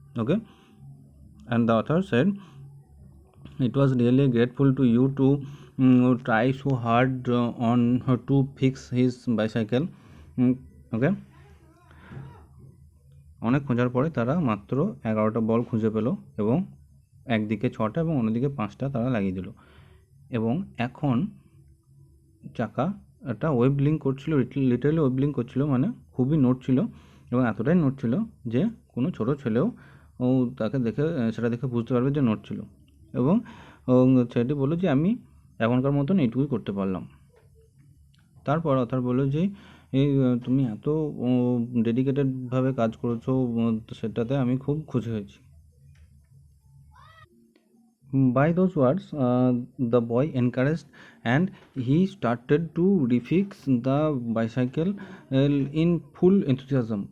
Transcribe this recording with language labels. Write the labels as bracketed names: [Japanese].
[English] Okay, and the author said it was really grateful to you to try so hard on to fix his bicycle. [Bangla] Okay, অনেক খোঁজার পরে তারা মাত্র 11টা বল খুঁজে পেল, এবং একদিকে 6টা এবং অন্যদিকে 5টা তারা লাগিয়ে দিল, এবং এখন চাকাটা ওয়েবলিং করছিল, লিটারালি ওয়েবলিং করছিল, মানে খুবই নড়ছিল, এবং এতটাই নড়ছিল যে কোনো ছোটো ছেলেও তাকে দেখে সেটা দেখে বুঝতে পারবে যে নড়ছিল। এবং ছেলেটি বললো যে আমি এখনকার মতন এইটুকুই করতে পারলাম। তারপর অথার বললো যে এই তুমি এত ডেডিকেটেডভাবে কাজ করেছো, সেটাতে আমি খুব খুশি হয়েছি। [English] By those words, the boy encouraged, and he started to refix the bicycle in full enthusiasm.